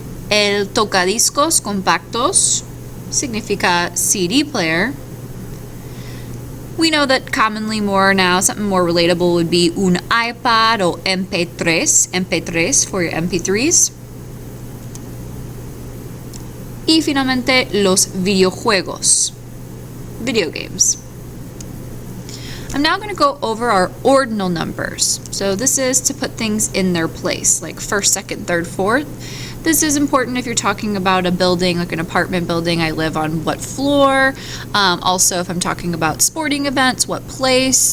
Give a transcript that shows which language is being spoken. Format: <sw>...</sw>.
<es>El tocadiscos compactos significa CD player.</es> <en>We know that commonly more now, something more relatable would be</en> <es>un iPad o</es> <en>MP3 for your MP3s.</en> <es>Y finalmente, los videojuegos, video games.</es> <en>I'm now going to go over our ordinal numbers. So this is to put things in their place, like first, second, third, fourth. This is important if you're talking about a building, like an apartment building. I live on what floor? Also, if I'm talking about sporting events, what place?</en>